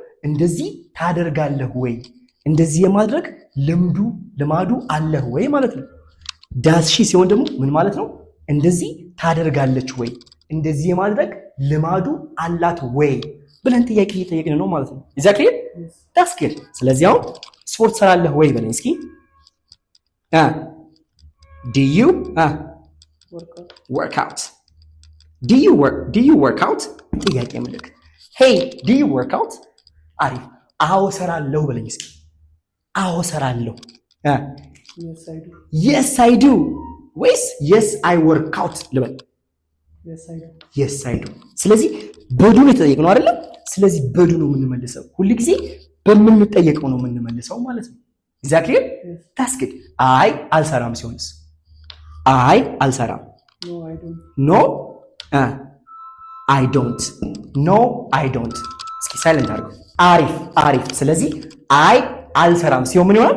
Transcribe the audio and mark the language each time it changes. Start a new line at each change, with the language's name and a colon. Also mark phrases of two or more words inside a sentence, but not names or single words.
Amharic: እንደዚህ ታደርጋለህ ወይ፣ እንደዚህ የማድረግ ልማዱ አለህ ወይ ማለት ነው።
English: does she
Amharic: ሲሆን ደግሞ ምን ማለት ነው? እንደዚህ ታደርጋለች ወይ፣ እንደዚህ የማድረግ ልማዱ አላት ወይ ብለን ጥያቄ እየጠየቅን ነው ማለት ነው።
English: exactly that's good።
Amharic: ስለዚህ አሁን ስፖርት ሰራለህ ወይ በለኝ እስኪ።
English: do you work out? do you work out?
Amharic: ጥያቄ ምልክት።
English: hey do you work out?
Amharic: አሪፍ። አዎ ሰራለሁ በለኝ እስኪ። አዎ ሰራለሁ።
English: yes I do
Amharic: ወይስ
English: yes I work out
Amharic: ልበል?
English: yes I do።
Amharic: ስለዚህ በዱ ነው የተጠየቅነው አይደለም? ስለዚህ በዱ ነው የምንመልሰው። ሁሉ ጊዜ በምንጠየቀው ነው የምንመልሰው ማለት ነው።
English: exactly that's good።
Amharic: አይ አልሰራም ሲሆንስ? አይ አልሰራም።
English: no I don't። no I don't።
Amharic: እስኪ ሳይለንት አድርገው። አሪፍ አሪፍ። ስለዚህ አይ አልሰራም ሲሆን ምን ይሆናል?